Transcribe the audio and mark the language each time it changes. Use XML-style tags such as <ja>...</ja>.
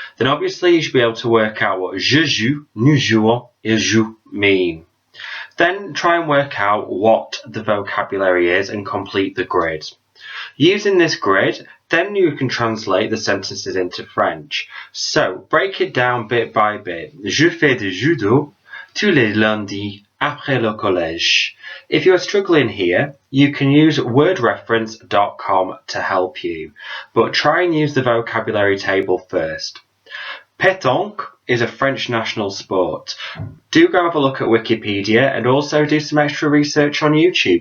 <en>Then obviously you should be able to work out what</en> <fr>je joue, nous jouons, il joue</fr> <en>mean. Then try and work out what the vocabulary is and complete the grid. Using this grid, then you can translate the sentences into French. So, break it down bit by bit.</en> <fr>Je fais du judo tous les lundis après le collège.</fr> <en>If you are struggling here, you can use wordreference.com to help you, but try and use the vocabulary table first. Pétanque is a French national sport. Do go have a look at Wikipedia and also do some extra research on YouTube.</en>